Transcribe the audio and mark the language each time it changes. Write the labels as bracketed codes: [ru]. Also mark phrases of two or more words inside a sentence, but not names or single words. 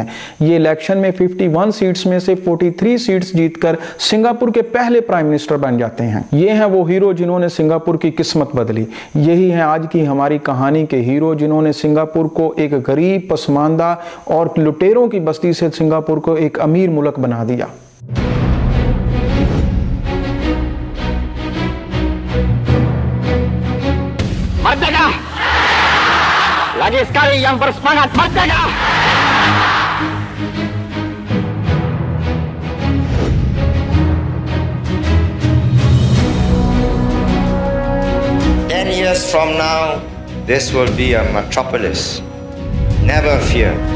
[hi] ये इलेक्शन में 51 सीट्स में से 43 सीट्स जीतकर सिंगापुर के पहले [en] Prime Minister [hi] बन जाते हैं। ये हैं वो हीरो जिन्होंने सिंगापुर की किस्मत बदली। यही है आज की हमारी कहानी के हीरो जिन्होंने सिंगापुर को एक गरीब, पसमानदा और लुटेरों की बस्ती से सिंगापुर को एक अमीर मुल्क बना दिया। [ms] Merdeka! Lagi sekali yang bersemangat, merdeka! [en] Years from now, this will be a metropolis. Never fear.